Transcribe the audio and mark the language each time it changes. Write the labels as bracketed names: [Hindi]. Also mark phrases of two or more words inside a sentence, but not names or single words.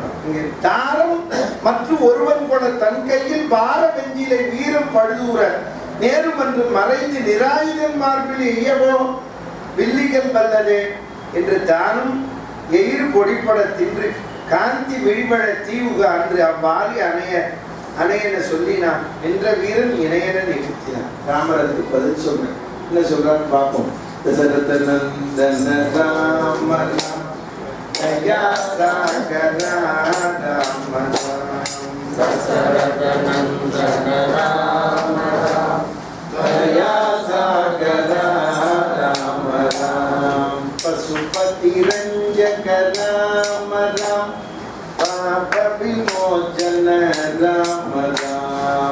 [Tamil] இங்க தாரம் மற்றும் ஒருவன் கூட தன் கையில் பார வெஞ்சிலை வீரம் பழுதூர நேரும் என்று மறைந்து நிராயுதன் மார்பில் எய்யவோ வில்லிகள் வல்லதே என்று தானும் எயிர் பொடிப்பட தின்று காந்தி விழிபட தீவுக அன்று அவ்வாறி அணையென சொல்லினான் என்ற வீரன் இணையன நிறுத்தினான். ராமர் அதுக்கு பதில் சொல்றேன். என்ன சொல்றான்னு பார்ப்போம். [Sanskrit] दशरथ नंदन राम राम दया सागर राम राम दशरथ नंदन राम राम दया सागर राम राम पशुपति रंजक राम राम पाप विमोचन राम राम